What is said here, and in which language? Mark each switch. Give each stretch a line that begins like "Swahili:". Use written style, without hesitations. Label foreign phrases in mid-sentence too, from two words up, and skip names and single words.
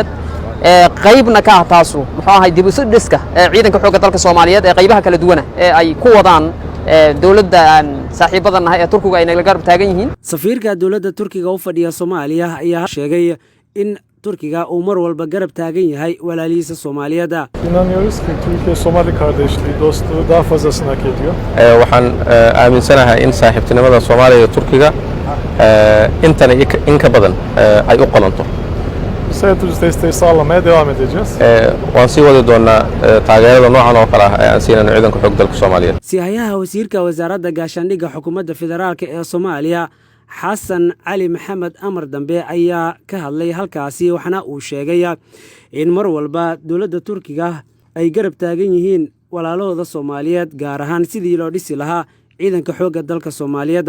Somali: qaybna ka taasu muxuu ahaa dib u soo dhiska ciidanka xoogga dalka Soomaaliyeed ee qaybaha kala duwan ee ay ku wadaan dowladda saaxiibadana ee Turkiga ay naga garab taagan yihiin. Safiirka dowladda Turkiga u fadhiya Soomaaliya ayaa sheegay in Turkiga uu mar walba garab taagan yahay walaalihiisa Soomaaliyeed.
Turkish: İnanıyoruz ki Türkiye-Somali kardeşliği, dostluğu daha fazlasını hak ediyor.
Somali: waxaan aaminsanahay in saaxiibtinimada Soomaaliya iyo Turkiga intan in ka badan ay u qolanto.
Turkish: Sayıtırız desteği sağlamaya devam edeceğiz.
Somali: waan sii wadi doonaa taageerada noocan oo kale ah ee aan siinayno ciidanka xoogga dalka Soomaaliyeed. Siyahayaha wasiirka wasaaradda gaashaandhigga xukuumadda federaalka ee Soomaaliya Xasan Cali Maxamed Amar Dambe ayaa ka hadlay halkaasi, waxaana uu sheegay in mar walba dowladda Turkiga ay garab taagan yihiin walaalahooda Soomaaliyeed, gaar ahaan sidii loo dhisi lahaa ciidanka xoogga dalka Soomaaliyeed.